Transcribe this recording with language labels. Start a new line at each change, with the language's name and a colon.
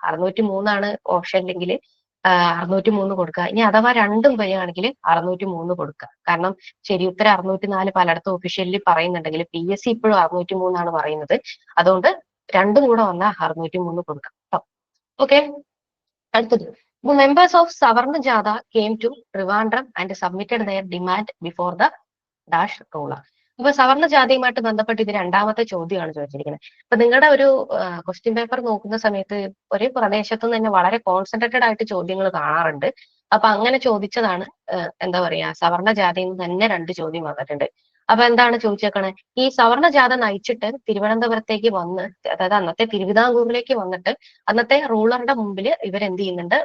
Malayalam: 603 ഓപ്ഷനിലെങ്കിൽ 603 കൊടുക്കുക. ഇനി അഥവാ രണ്ടും വരികയാണെങ്കിൽ 603 കൊടുക്കുക. കാരണം ശരി ഉത്തരം 604 പലയിടത്തും ഒഫീഷ്യലി പറയുന്നുണ്ടെങ്കിൽ PSC ഇപ്പോഴും 603 പറയുന്നത്. അതുകൊണ്ട് രണ്ടും കൂടെ വന്നാൽ 603 കൊടുക്കാം കേട്ടോ. ഓക്കെ, അടുത്തത്.
English: The members of Savarna Jatha came to Trivandrum and submitted their demand before the dash ruler.
Malayalam: അപ്പൊ സവർണ ജാതിയുമായിട്ട് ബന്ധപ്പെട്ട് ഇത് രണ്ടാമത്തെ ചോദ്യമാണ് ചോദിച്ചിരിക്കുന്നത്. അപ്പൊ നിങ്ങളുടെ ഒരു ക്വസ്റ്റ്യൻ പേപ്പർ നോക്കുന്ന സമയത്ത് ഒരേ പ്രദേശത്തു നിന്ന് തന്നെ വളരെ കോൺസെൻട്രേറ്റഡ് ആയിട്ട് ചോദ്യങ്ങൾ കാണാറുണ്ട്. അപ്പൊ അങ്ങനെ ചോദിച്ചതാണ് എന്താ പറയാ, സവർണ ജാതിയിൽ നിന്ന് തന്നെ 2 ചോദ്യം വന്നിട്ടുണ്ട്. അപ്പൊ എന്താണ് ചോദിച്ചേക്കണേ? ഈ സവർണ ജാഥ നയിച്ചിട്ട് തിരുവനന്തപുരത്തേക്ക് വന്ന്, അതായത് അന്നത്തെ തിരുവിതാംകൂറിലേക്ക് വന്നിട്ട് അന്നത്തെ റൂളറുടെ മുമ്പിൽ ഇവരെന്ത് ചെയ്യുന്നുണ്ട്?